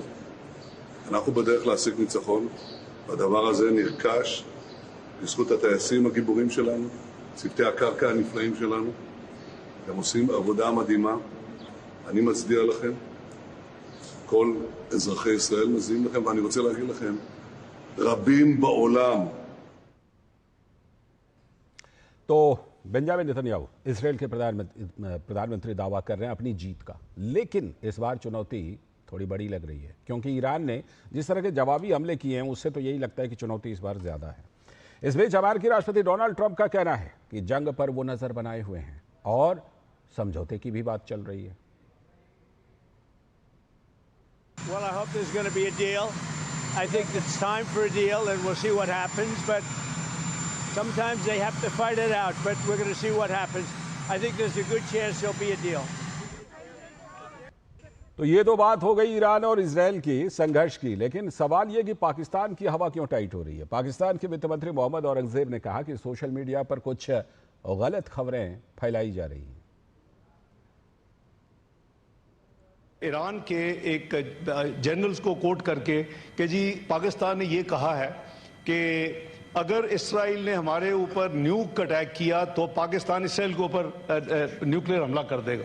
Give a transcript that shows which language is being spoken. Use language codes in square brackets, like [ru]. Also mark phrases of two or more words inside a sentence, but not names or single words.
[he] אנחנו בדרך להשיג ניצחון, והדבר הזה נרכש בזכות הטייסים הגיבורים שלנו, צוותי הקרקע הנפלאים שלנו. הם עושים עבודה מדהימה. אני מצדיע לכם. כל אזרחי ישראל מזיעים לכם, ואני רוצה להגיד לכם, רבים בעולם. [hi] तो बेंजामिन नेतन्याहू इजराइल के प्रधानमंत्री दावा कर रहे हैं अपनी जीत का, लेकिन इस बार चुनौती थोड़ी बड़ी लग रही है क्योंकि ईरान ने जिस तरह के जवाबी हमले किए हैं उससे तो यही लगता है कि चुनौती इस बार ज्यादा है। इस बीच अमेरिकी राष्ट्रपति डोनाल्ड ट्रंप का कहना है कि जंग पर वो नजर बनाए हुए हैं और समझौते की भी बात चल रही है। [en] Well, I hope there's going to be a deal. I think it's time for a deal and we'll see what happens, but sometimes they have to fight it out, but we're going to see what happens. I think there's a good chance there'll be a deal. [hi] तो ये तो बात हो गई ईरान और इजराइल की संघर्ष की, लेकिन सवाल ये कि पाकिस्तान की हवा क्यों टाइट हो रही है। पाकिस्तान के वित्त मंत्री मोहम्मद औरंगजेब ने कहा कि [en] social media [hi] पर कुछ गलत खबरें फैलाई जा रही हैं। ईरान के एक जनरल्स को कोट करके कि जी पाकिस्तान ने ये कहा है कि अगर इसराइल ने हमारे ऊपर [en] nuke attack [hi] किया तो पाकिस्तान इसराइल के ऊपर न्यूक्लियर हमला कर देगा।